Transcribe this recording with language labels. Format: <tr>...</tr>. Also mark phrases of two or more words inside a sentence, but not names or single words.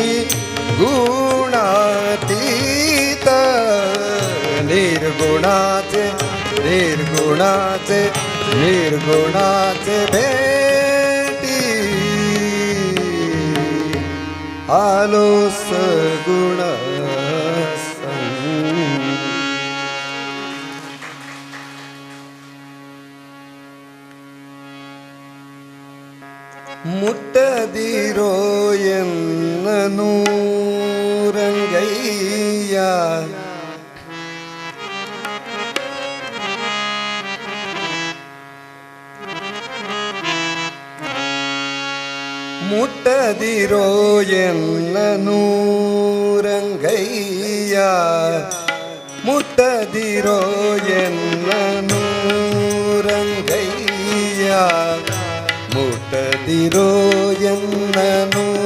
<mr>गुणातीत निर्गुणाचे निर्गुणाचे निर्गुणाचे भेटी आलो सगुण संगी.</mr> <kn>ಮುಟ್ಟದಿರೋ ಎನ್ನನು ರಂಗಯ್ಯ ಮುಟ್ಟದಿರೋ ಎನ್ನನು ರಂಗಯ್ಯ ಮುಟ್ಟದಿರೋ ಎನ್ನನು ರಂಗಯ್ಯ ಮುಟ್ಟದಿರೋ ಎನ್ನನು</kn>